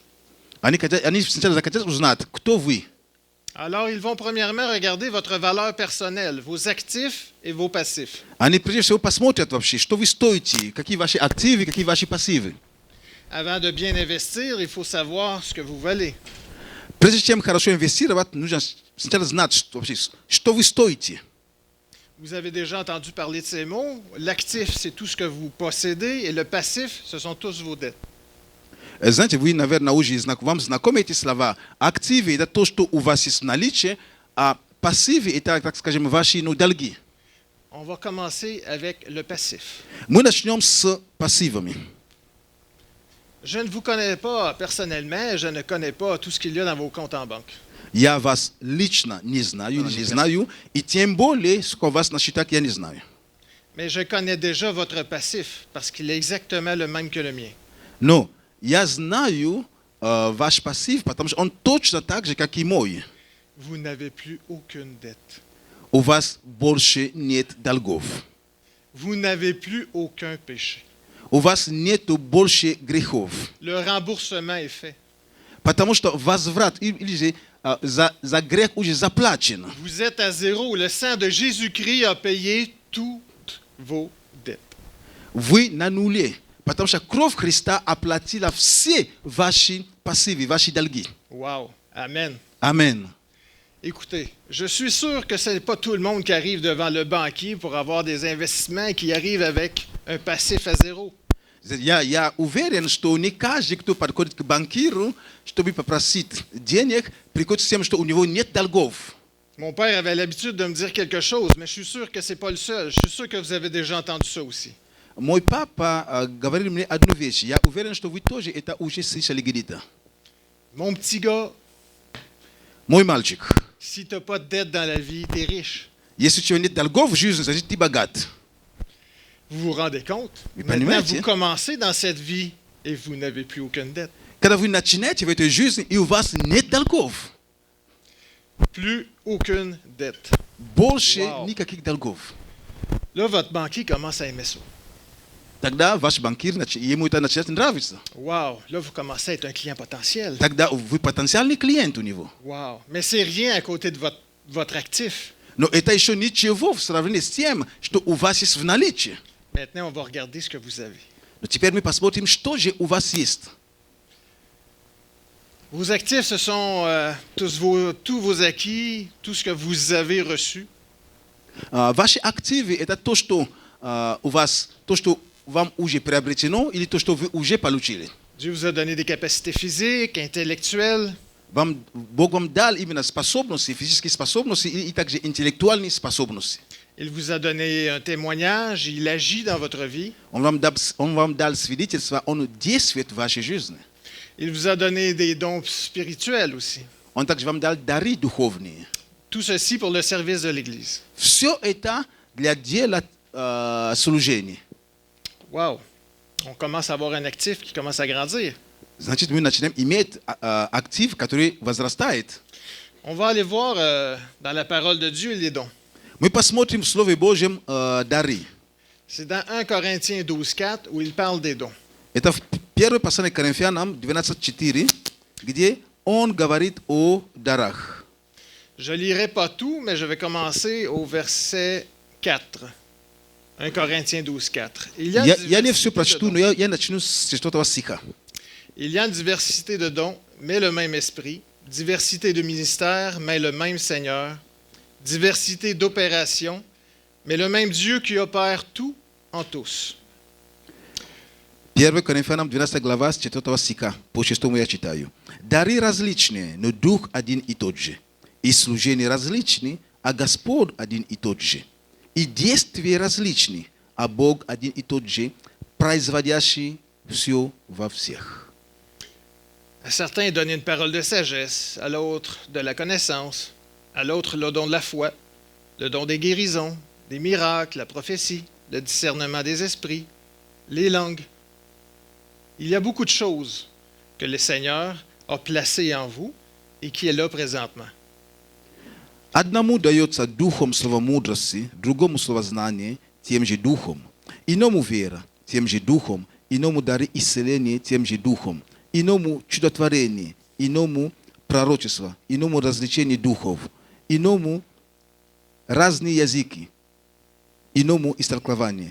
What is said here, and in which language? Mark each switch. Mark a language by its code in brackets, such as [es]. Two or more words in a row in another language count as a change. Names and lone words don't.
[ru] Они сначала захотят узнать, кто вы. [fr] Alors, ils vont premièrement regarder votre valeur personnelle, vos actifs et vos passifs. [ru] Они прежде всего посмотрят вообще, что вы стоите, какие ваши активы, какие ваши пассивы. [fr] Avant de bien investir, il faut savoir ce que vous valez. [ru] Прежде чем хорошо инвестировать, нужно сначала знать, что вы стоите. [fr] Vous avez déjà entendu parler de ces mots. L'actif, c'est tout ce que vous possédez, et le passif, ce sont tous vos dettes. [ru] Знаете, вы, наверное, уже вам знакомы эти слова. Активы – это то, что у вас есть в наличии, а пассивы – это, так скажем, ваши долги. [fr] On va commencer avec le passif. [ru] Мы начнем с пассивами. [fr] Je ne vous connais pas personnellement, je ne connais pas tout ce qu'il y a dans vos comptes en banque. [ru] Я вас лично не знаю, и тем более, сколько у вас на счетах, я не знаю. [fr] Mais je connais déjà votre passif parce qu'il est exactement le même que le mien. [ru] Но я знаю ваш пассив, потому что он точно так же, как и мой. [fr] Vous n'avez plus aucune dette. [ru] У вас больше нет долгов. [fr] Vous n'avez plus aucun péché. [ru] У вас нету больше грехов. [fr] Le remboursement est fait. [ru] Потому что возврат или же за грех уже заплачен. [fr] Vous êtes à zéro. Le sang de Jésus-Christ a payé toutes vos dettes. [ru] Вы на нуле. Потому что кровь Христа оплатила все ваши пассивы, ваши долги. [fr] Wow. Amen. [ru] Аминь. [fr] Écoutez, je suis sûr que ce n'est pas tout le monde qui arrive devant le banquier pour avoir des investissements qui arrivent avec un passif à zéro. Я уверен, что не каждый, кто подходит к банкиру, чтобы попросить денег, приходит с тем, что у него нет долгов. Mon père avait l'habitude de me dire quelque chose, mais je suis sûr que ce n'est pas le seul. Je suis sûr que vous avez déjà entendu ça aussi. [ru] Мой папа говорил мне одну вещь. Я уверен, что вы тоже это уже слышали где-то. [fr] Mon petit gars, [ru] Мой мальчик, [fr] si tu n'as pas de dette dans la vie, tu es riche. [ru] если у тебя нет долгов в жизни, значит ты богат. [fr] Vous vous rendez compte? [ru] Вы [fr] Maintenant, [ru] понимаете? [fr] vous commencez dans cette vie et vous n'avez plus aucune dette. [ru] Когда вы начинаете в этой жизни, и у вас нет долгов. [fr] Plus aucune dette. [ru] Больше Вау. никаких долгов. [fr] Là, votre banquier commence à aimer ça. [ru] Тогда ваш банкир, ему это начинает нравиться. [fr] Wow, là, vous commencez à être un client potentiel. [ru] Тогда вы потенциальный клиент у него. [fr] Wow, mais c'est rien à côté de votre actif. [ru] Но это еще ничего в сравнении с тем, что у вас есть в наличии. [fr] Maintenant, on va regarder ce que vous avez. [ru] Но теперь мы посмотрим, что же у вас есть. [fr] Vos actifs, ce sont tous vos acquis, tout ce que vous avez reçu. [ru] Ваши активы – это то, что у вас, то, что вам уже приобретено, или то, что вы уже получили. [fr] Dieu vous a donné des capacités physiques, intellectuelles. [ru] Бог вам дал именно способности, физические способности и также интеллектуальные способности. [fr] Il vous a donné un témoignage, il agit dans votre vie. [ru] Он вам дал свидетельство, он действует в вашей жизни. [fr] Il vous a donné des dons spirituels aussi. [ru] Он также вам дал дары духовные. [fr] Tout ceci pour le service de l'Église. [ru] Все это для дела служения. [fr] Wow! On commence à avoir un actif qui commence à grandir. [ru] Значит, мы начинаем иметь актив, который возрастает. [fr] On va aller voir dans la parole de Dieu les dons. [ru] Мы посмотрим в Слове Божьем дары. [fr] C'est dans 1 Corinthiens 12:4 où il parle des dons. [ru] Это в первое послание к Коринфянам 12:4, где он говорит о дарах. [fr] Je ne lirai pas tout, mais je vais commencer au verset 4. 1 Corinthiens 12:4. [ru] Я не все прочту, но я начну с 4 стиха. [fr] Il y a une diversité de dons, mais le même esprit. Diversité de ministères, mais le même Seigneur. Diversité d'opérations, mais le même Dieu qui opère tout en tous. [ru] 1 Коринфянам 12 глава с 4 стиха. По 6 я читаю. Дары различные, но Дух один и тот же. И служения различные, а Господь один и тот же. И действия различные, а Бог один и тот же, производящий все во всех. [fr] À certains, il donne une parole de sagesse, à l'autre de la connaissance, à l'autre le don de la foi, le don des guérisons, des miracles, la prophétie, le discernement des esprits, les langues. Il y a beaucoup de choses que le Seigneur a placées en vous et qui est là présentement. [ru] Одному дается духом слово мудрости, другому слово знания, тем же духом. Иному вера, тем же духом. Иному дары исцеления, тем же духом. Иному чудотворение, иному пророчество, иному развлечение духов, иному разные языки, иному истолкование.